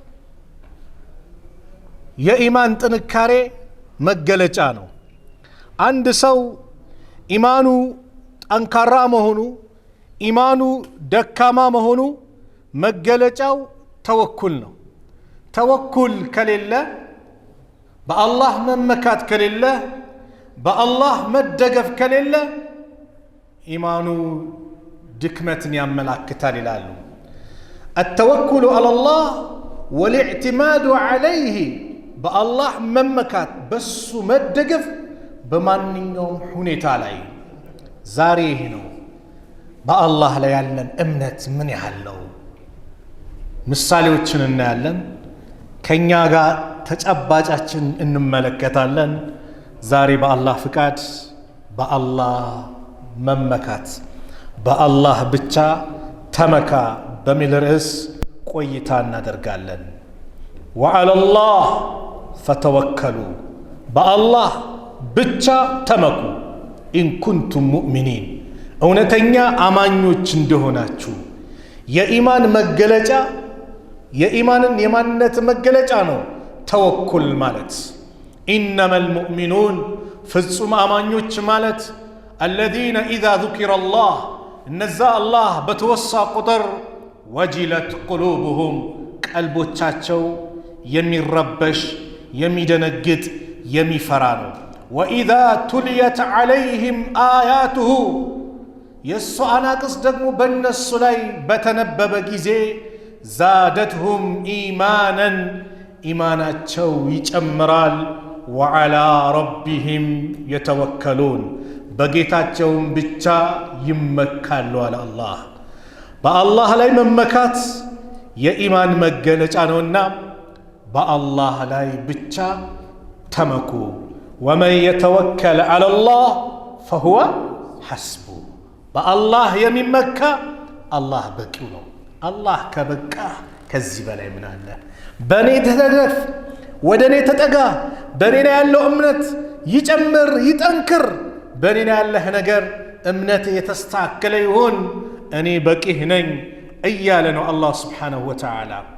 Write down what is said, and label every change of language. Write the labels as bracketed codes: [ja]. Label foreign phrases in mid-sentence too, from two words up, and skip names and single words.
[am] የኢማን ጥንካሬ መገለጫ ነው አንድ ሰው ኢማኑ ጠንካራ መሆኑ ኢማኑ ደካማ መሆኑ መገለጫው ተወኩል ነው ተወኩል ከሌለ በአላህ መመካት ከሌለ በአላህ መደገፍ ከሌለ ኢማኑ ድክመትን ያመላክታል ይላሉ [ar] التوكل على الله والاعتماد عليه [am] በአላህ መመካት በሱ መደገፍ በማንኛውም ሁኔታ ላይ ዛሬ ነው በአላህ ላይ ያለን እምነት ምን ያህል ነው ምሳሌዎችን እናያለን ከኛ ጋር ተጨባጫችን እንመለከታለን ዛሬ በአላህ ፍቃድ በአላህ መመካት በአላህ ብቻ ተመካ በሚል ርዕስ ቆይታ እናደርጋለን [ar] وعلى الله فتوكلوا [am] بالله ብቻ ተመኩ [ar] إن كنتم مؤمنين [am] እውነተኛ አማኞች እንደሆናችሁ የኢማን መገለጫ የኢማንን የማንነት መገለጫ ነው ተወኩል ማለት [ar] إنما المؤمنون [am] ፍጹም አማኞች ማለት [ar] الذين إذا ذكر الله [am] እነዛ አላህ በተወሳ ቁጥር [ar] وجلت قلوبهم [am] ቀልቦቻቸው የሚረበሽ የሚደነግጥ የሚፈራ ነው [ar] وإذا تليت عليهم آياته [am] የሱ አናቅስ ደግሞ በእነሱ ላይ በተነበበ ጊዜ [ar] زادتهم إيمانا [am] ኢማናቸው ይጨምራል [ar] وعلى ربهم يتوكلون [am] በጌታቸውም ብቻ ይመካሉ አለ አላህ በአላህ ላይ መመካት የኢማን መገለጫ ነውና በአላህ ላይ ብቻ ተመኩ [ar] ومن يتوكل على الله فهو حسبه [am] በአላህ የሚመካ አላህ በቂው ነው አላህ ከበቃ ከዚህ በላይ ምን አለ በኔ ተደገፍ ወደኔ ተጠጋ በኔ ላይ ያለው እምነት ይጨምር ይጠንክር በኔ ላይ ያለው ነገር እምነት የተስተካከለ ይሁን እኔ በቂህ ነኝ እያለ ነው አላህ [ar] سبحانه وتعالى